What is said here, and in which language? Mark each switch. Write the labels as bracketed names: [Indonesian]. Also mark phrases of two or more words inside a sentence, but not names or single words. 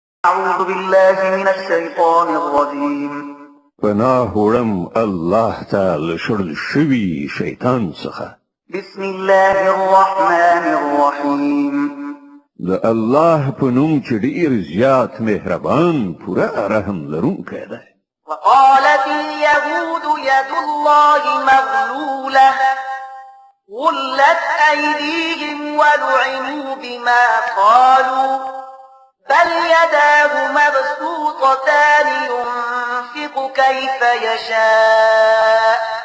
[Arabic] أعوذ بالله من الشيطان الرجيم. [Pashto] پناه وړم الله تعالی شړل شوي شیطان څخه. [Arabic] بسم الله الرحمن الرحيم. [Pashto] د الله په نوم چې ډېر زیات مهربان پوره رحم لرونکی دی. [Arabic] وقالت اليهود يد الله مغلولة غلت أيديهم ولعنوا بما قالوا بل يداه مبسوطتان ينفق كيف يشاء